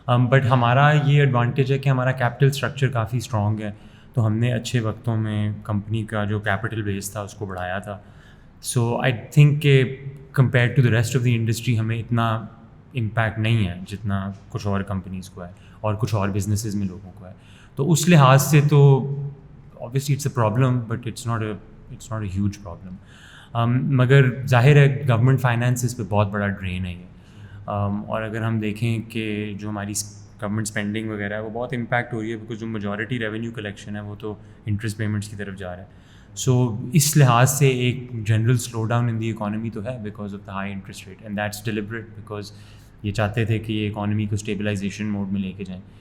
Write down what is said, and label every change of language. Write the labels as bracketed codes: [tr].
[ur] But ہمارا یہ advantage ہے کہ ہمارا کیپٹل اسٹرکچر کافی اسٹرانگ ہے, تو ہم نے اچھے وقتوں میں کمپنی کا جو کیپٹل بیس تھا اس کو بڑھایا تھا. سو آئی تھنک کہ [en] compare to the rest of the industry [ur] ہمیں اتنا امپیکٹ نہیں ہے جتنا کچھ اور کمپنیز کو ہے اور کچھ اور بزنسز میں لوگوں کو ہے. تو اس لحاظ سے تو [en] obviously it's a problem, but it's not a huge problem. [ur] مگر ظاہر ہے گورنمنٹ فائنانسز پہ بہت بڑا ڈرین ہے یہ, اور اگر ہم دیکھیں کہ جو ہماری گورنمنٹ اسپینڈنگ وغیرہ ہے وہ بہت امپیکٹ ہو رہی ہے, بیکاز جو میجورٹی ریونیو کلیکشن ہے وہ تو انٹرسٹ پیمنٹس کی طرف جا رہا ہے. سو اس لحاظ سے ایک [en] general slow down in the economy [ur] تو ہے [en] because of the high interest rate, and that's deliberate because [ur] یہ چاہتے تھے کہ یہ اکانومی کو اسٹیبلائزیشن موڈ میں لے کے جائیں.